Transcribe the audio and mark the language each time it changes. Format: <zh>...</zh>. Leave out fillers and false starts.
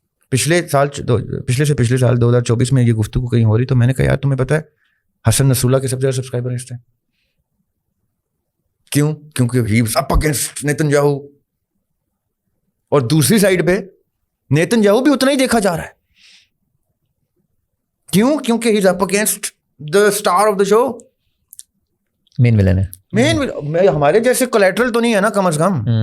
<ur>پچھلے سال 2024 میں یہ گفتگو کہیں ہو رہی تو میں نے کہا یار تمہیں پتہ ہے حسن نصراللہ کے سب سے زیادہ سبسکرائبر ہیں اس ٹائم. کیوں؟ کیونکہ</ur> <en>he was up against</en> <ur>نیتن-یاہو, اور دوسری سائڈ پہ نیتن-یاہو بھی اتنا ہی دیکھا جا رہا ہے. کیوں؟ کیونکہ</ur> <en>He is up against the star of the show.</en> <ur>مین ولن ہے. مین ہمارے جیسے کولیٹرل تو نہیں ہے نا کم از کم.</ur>